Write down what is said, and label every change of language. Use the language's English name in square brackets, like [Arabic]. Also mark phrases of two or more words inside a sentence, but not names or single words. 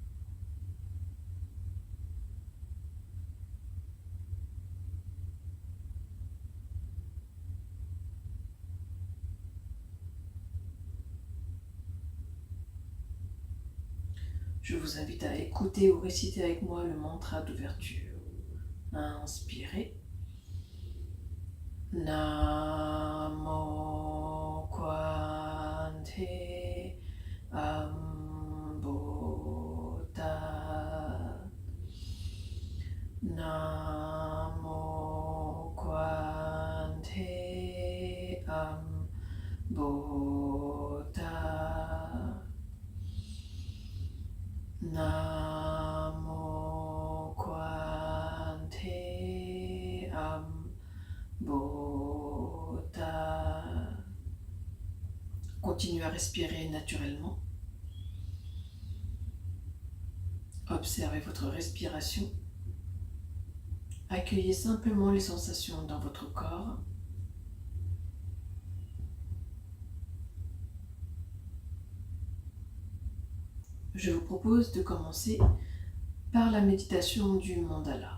[French] Je vous invite à écouter ou réciter avec moi le mantra d'ouverture. Inspirez. Namo Kwante Ambota. Namo Kwante Ambota. Namo Kwante Ambota. Continuez à respirer naturellement. Observez votre respiration. Accueillez simplement les sensations dans votre corps. Je vous propose de commencer par la méditation du mandala.